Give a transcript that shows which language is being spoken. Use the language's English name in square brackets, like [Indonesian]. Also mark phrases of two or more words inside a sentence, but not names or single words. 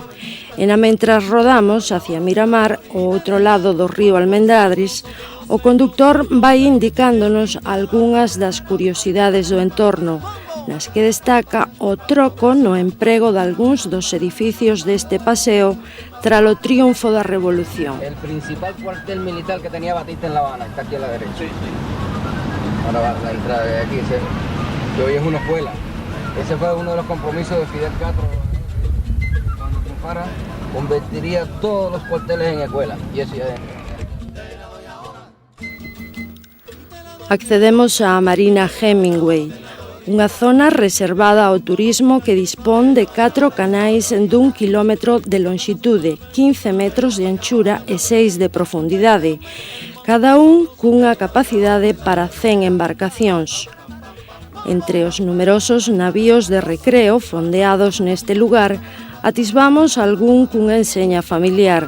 [Galician] E mentras rodamos hacia Miramar, o outro lado do río Almendradres, o conductor vai indicándonos algunhas das curiosidades do entorno, nas que destaca o troco no emprego de algúns dos edificios deste paseo tralo triunfo da Revolución. [Spanish] El principal cuartel militar que tenía Batista en La Habana, está aquí a la derecha. Ahora va la entrada de aquí, que hoy es una escuela. Ese fue uno de los compromisos de Fidel Castro. Cuando triunfara, convertiría todos los cuarteles en escuela. Y eso ya adentro. [Galician] Accedemos á Marina Hemingway, unha zona reservada ao turismo que dispón de 4 canais dun quilómetro de longitude, 15 metros de anchura e 6 de profundidade, cada un cunha capacidade para 100 embarcacións. Entre os numerosos navíos de recreo fondeados neste lugar, atisbamos algún cunha enseña familiar.